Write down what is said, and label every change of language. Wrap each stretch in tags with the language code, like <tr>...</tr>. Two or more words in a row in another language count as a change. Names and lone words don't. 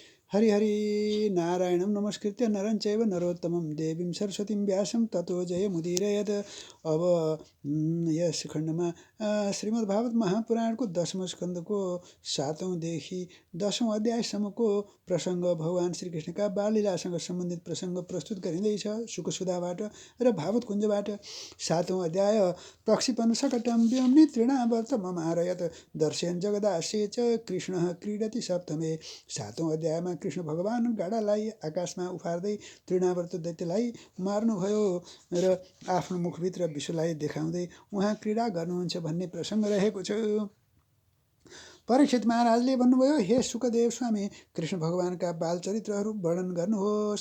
<sa>हरि हरि नारायणं नमस्कृत्य नरं चैव नरोत्तमं देवीं सरस्वतीं व्यासं ततो जयमुदीरयत्।</sa> <ne>अब यस खण्डमा श्रीमद्भागवत महापुराणको 10औं स्कन्धको 7औंदेखि 10औं अध्यायसम्मको प्रसङ्ग भगवान श्रीकृष्णका बाललीलासँग सम्बन्धित प्रसङ्ग प्रस्तुत गरिँदैछ शुकसुधाबाट र भागवत कुञ्जबाट।</ne> <sa>7औं अध्याय प्रक्षिपन् सकटं व्योम्नि तृणावर्त ममारयत् दर्शयन् जगदाश्रये च कृष्णः क्रीडति सप्तमे।</sa> <ne>7औं अध्यायमा कृष्ण भगवान गाडालाई आकाशमा उफार्दै तृणावर्त दैत्यलाई मार्नुभयो र आफ्नो मुखभित्र विश्वलाई देखाउँदै उहाँ क्रीडा गर्नुहुन्छ भन्ने प्रसङ्ग रहेको छ। परीक्षित महाराजले भन्नुभयो, हे शुकदेव स्वामी, कृष्ण भगवानका बाल चरित्रहरू वर्णन गर्नुहोस्।</ne>